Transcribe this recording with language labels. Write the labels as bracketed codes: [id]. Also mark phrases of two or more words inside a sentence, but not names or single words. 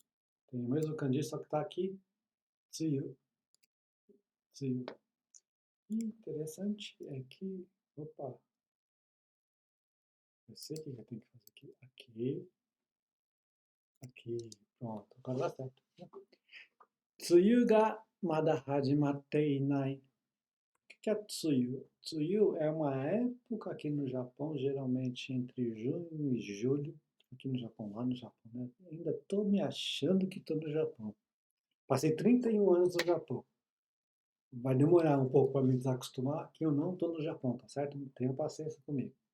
[pt] Tem o mesmo kanji, só que está aqui. Tsuyu. Tsuyu. Interessante é que... Opa. Eu sei o que eu tenho que fazer aqui. Aqui. Aqui. Pronto. Agora dá certo. [ja] 梅雨がまだ始まっていない. [pt] O que é Tsuyu? Tsuyu é uma época aqui no Japão, geralmente entre junho e julho. Aqui no Japão, lá no Japão, né? Ainda estou me achando que estou no Japão. Passei 31 anos no Japão. Vai demorar um pouco para me desacostumar que eu não estou no Japão, tá certo?